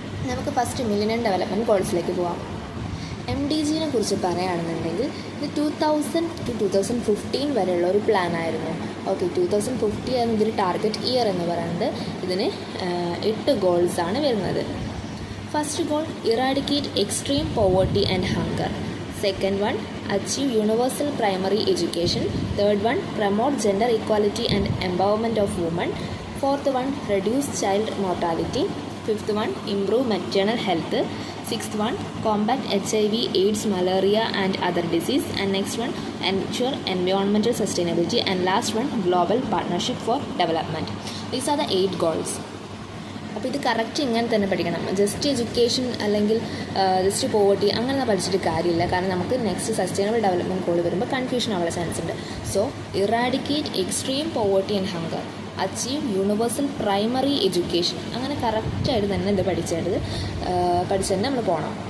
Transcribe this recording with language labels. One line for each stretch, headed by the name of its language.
Malayalam: നമുക്ക് first Millennium development ഗോൾസിലേക്ക് പോകാം. MDGനെ കുറിച്ച് പറയുകയാണെന്നുണ്ടെങ്കിൽ ഇത് 2000 to 2015 വരെയുള്ള ഒരു പ്ലാൻ ആയിരുന്നു. ഓക്കെ, 2050 ആണ് ഇതൊരു ടാർഗറ്റ് ഇയർ എന്ന് പറയുന്നത്. ഇതിന് 8 ഗോൾസാണ് വരുന്നത്.
English: First goal eradicate extreme poverty and hunger. Second one, achieve universal primary education. Third one, promote gender equality and empowerment of women. Fourth one, reduce child mortality. Fifth one, improve maternal health. Sixth one, combat HIV, AIDS, malaria and other disease. And next one, ensure environmental sustainability. And last one, global partnership for development. These are the 8 goals.
Malayalam: അപ്പോൾ ഇത് correct ഇങ്ങനെ തന്നെ പഠിക്കണം. Just education അല്ലെങ്കിൽ just poverty അങ്ങനെ പഠിച്ചിട്ട് കാര്യമില്ല. കാരണം നമുക്ക് നെക്സ്റ്റ് സസ്റ്റൈനബിൾ ഡെവലപ്മെൻറ്റ് ഗോൾ വരുമ്പോൾ കൺഫ്യൂഷൻ ആവാനുള്ള ചാൻസ് ഉണ്ട്.
English: so eradicate extreme poverty and hunger, achieve universal primary education,
Malayalam: അങ്ങനെ കറക്റ്റായിട്ട് തന്നെ ഇത് പഠിച്ച് തന്നെ നമ്മൾ പോകണം.